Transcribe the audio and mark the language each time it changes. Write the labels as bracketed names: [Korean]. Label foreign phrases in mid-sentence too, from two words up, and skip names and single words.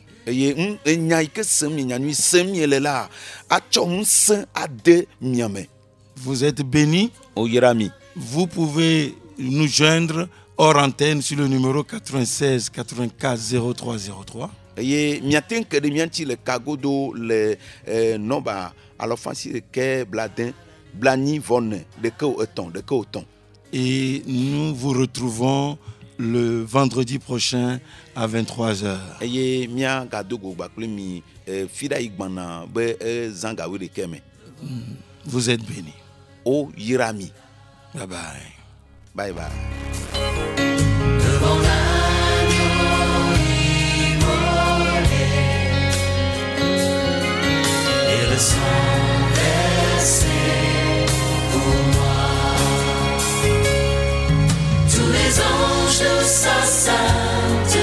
[Ewe] Eye enya yi ke sem nyanyui sem le la atsɔ ŋusẽ ade mia me. [French] Vous êtes bénis. [Ewe] Oyra mi. [French] Vous pouvez nous joindre hors antenne sur le numéro 96 84 0303. [Ewe] Eye miate ŋu ke ɖe mia ŋuti le kagodo le nɔba alɔfa si ɖeke bladen blanyi vɔ ne ɖeke etɔ̃. [French] Et nous vous retrouvons le vendredi prochain à 23h. [Ewe] Eye mia gadogo gbakple mi fi ɖa yi gbana be zã gawoe ɖeke me. [French] Vous êtes bénis. [Ewe] O yira mi. [English] Bye bye. Bye bye. [French] Devant l'agneau immolé et le sang versé pour moi, tous les anges de sa salle